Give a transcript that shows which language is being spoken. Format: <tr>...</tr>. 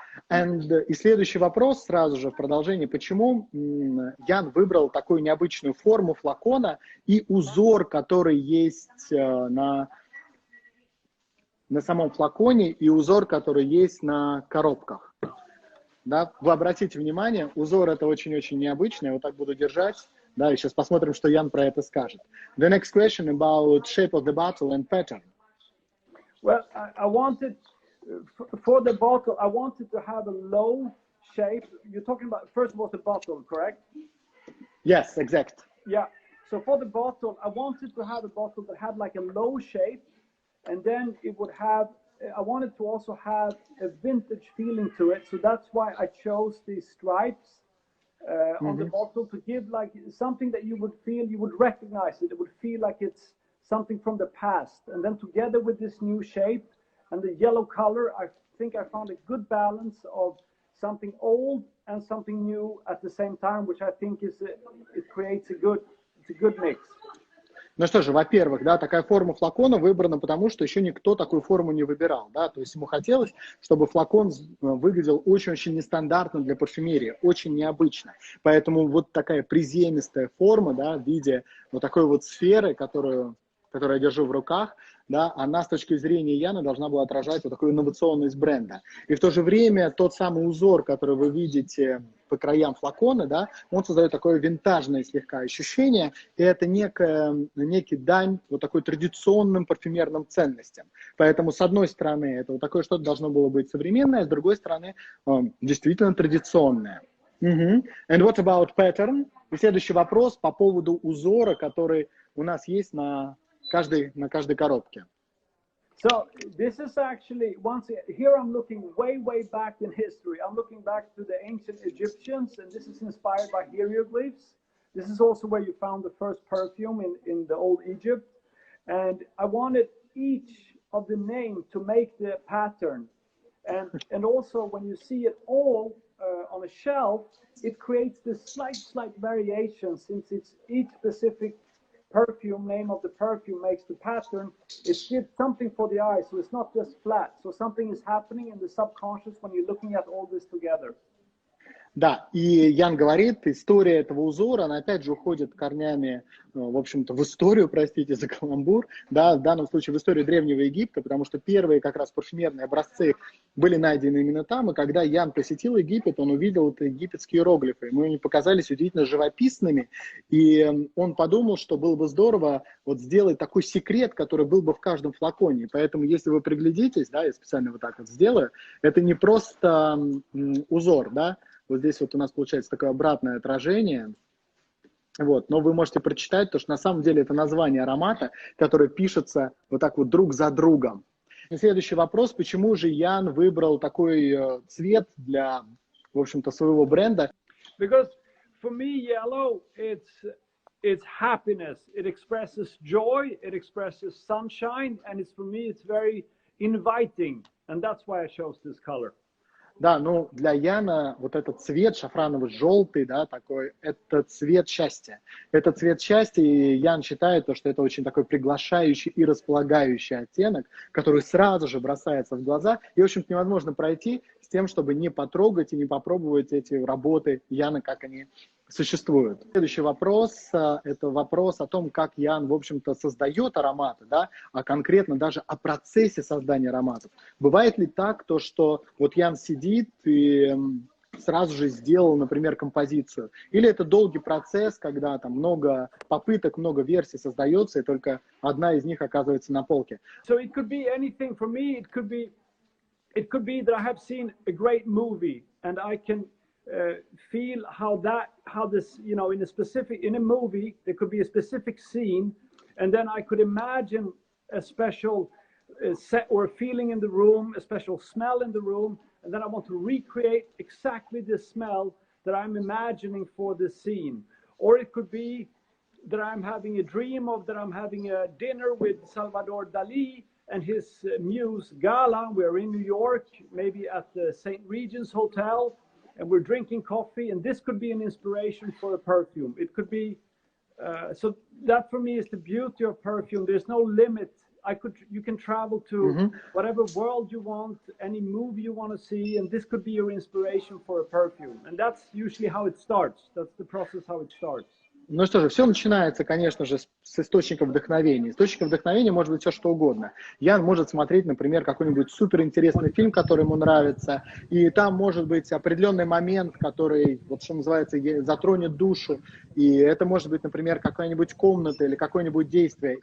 <ru>И следующий вопрос сразу же в продолжении, почему Ян выбрал такую необычную форму флакона и узор, который есть на самом флаконе, и узор, который есть на коробках. Да? Вы обратите внимание, узор это очень-очень необычный, я вот так буду держать, да, и сейчас посмотрим, что Ян про это скажет.</ru> <en>The next question about shape of the bottle and pattern. Well, I wanted, for the bottle, I wanted to have a low shape. You're talking about, first of all, the bottle, correct? Yes, exact. Yeah, so for the bottle, I wanted to have a bottle that had like a low shape, and then it would have, I wanted to also have a vintage feeling to it, so that's why I chose these stripes on the bottle to give like something that you would feel, you would recognize it, it would feel like it's something from the past. And then together with this new shape and the yellow color, I think I found a good balance of something old and something new at the same time, which I think is it creates a good mix.</en> <ru>Ну что же, во-первых, да, такая форма флакона выбрана, потому что еще никто такую форму не выбирал, да, то есть ему хотелось, чтобы флакон выглядел очень-очень нестандартно для парфюмерии, очень необычно, поэтому вот такая приземистая форма, да, в виде вот такой вот сферы, которую я держу в руках, да, она с точки зрения Яна должна была отражать вот такую инновационность бренда. И в то же время тот самый узор, который вы видите по краям флакона, да, он создает такое винтажное слегка ощущение, и это некий дань вот такой традиционным парфюмерным ценностям. Поэтому, с одной стороны, это вот такое что-то должно было быть современное, с другой стороны, действительно традиционное.</ru> <en>And what about pattern?</en> <ru>И следующий вопрос по поводу узора, который у нас есть на каждой коробке.</ru> <en>So this is actually, here I'm looking way back in history. I'm looking back to the ancient Egyptians, and this is inspired by hieroglyphs. This is also where you found the first perfume in the old Egypt. And I wanted each of the name to make the pattern. And also when you see it all on a shelf, it creates this slight variation, since it's each specific perfume, name of the perfume makes the pattern. It gives something for the eye, so it's not just flat. So something is happening in the subconscious when you're looking at all this together.</en> <ru>Да, и Ян говорит, история этого узора, она опять же уходит корнями, в общем-то, в историю, простите за каламбур, да, в данном случае в историю Древнего Египта, потому что первые как раз парфюмерные образцы были найдены именно там, и когда Ян посетил Египет, он увидел это египетские иероглифы, ему они показались удивительно живописными, и он подумал, что было бы здорово вот сделать такой секрет, который был бы в каждом флаконе, поэтому если вы приглядитесь, да, я специально вот так вот сделаю, это не просто узор, да, вот здесь вот у нас получается такое обратное отражение. Вот. Но вы можете прочитать, то, что на самом деле это название аромата, которое пишется вот так вот друг за другом. И следующий вопрос, почему же Ян выбрал такой цвет для, в общем-то, своего бренда?</ru> <en>Because for me, yellow, it's happiness. It expresses joy, it expresses sunshine, and for me it's very inviting. And that's why I chose this color.</en> <ru>Да, ну для Яна вот этот цвет шафраново-желтый, да, такой, это цвет счастья. Это цвет счастья, и Ян считает, что это очень такой приглашающий и располагающий оттенок, который сразу же бросается в глаза, и, в общем-то, невозможно пройти с тем, чтобы не потрогать и не попробовать эти работы Яна, как они существуют. Следующий вопрос – это вопрос о том, как Ян, в общем-то, создает ароматы, да, а конкретно даже о процессе создания ароматов. Бывает ли так, то, что вот Ян сидит и сразу же сделал, например, композицию? Или это долгий процесс, когда там много попыток, много версий создается, и только одна из них оказывается на полке?</ru> <en>So it could be anything for me. It could be that I have seen a great movie and I can feel how this, you know, in a movie there could be a specific scene, and then I could imagine a special set or a feeling in the room, a special smell in the room, and then I want to recreate exactly the smell that I'm imagining for the scene. Or it could be that I'm having a dream of that I'm having a dinner with Salvador Dali and his muse Gala. We're in New York, maybe at the St. Regis Hotel, and we're drinking coffee, and this could be an inspiration for a perfume. It could be, so that for me is the beauty of perfume. There's no limit. You can travel to whatever world you want, any movie you want to see, and this could be your inspiration for a perfume. And that's usually how it starts. That's the process how it starts.</en> <ru>Ну что же, все начинается, конечно же, с источника вдохновения. Источником вдохновения может быть все, что угодно. Ян может смотреть, например, какой-нибудь суперинтересный фильм, который ему нравится, и там может быть определенный момент, который, вот что называется, затронет душу, и это может быть, например, какая-нибудь комната или какое-нибудь действие.</ru>